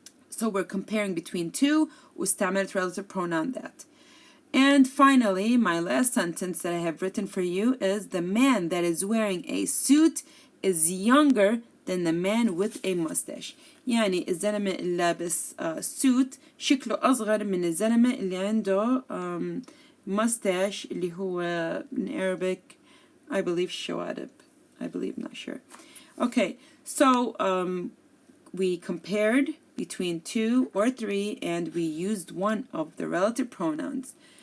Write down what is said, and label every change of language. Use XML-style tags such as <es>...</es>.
<en>So we're comparing between 2</en> <ar>واستعملت</ar> <en>relative pronoun that. And finally, my last sentence that I have written for you is the man that is wearing a suit is younger than the man with a mustache.</en> <ar>يعني الزلمة اللي لابس suit شكله أصغر من الزلمة اللي عنده mustache اللي هو</ar> <en>in Arabic I believe</en> <ar>شوارب.</ar> <en>I believe, not sure. Okay, so we compared between 2 or 3 and we used one of the relative pronouns.</en>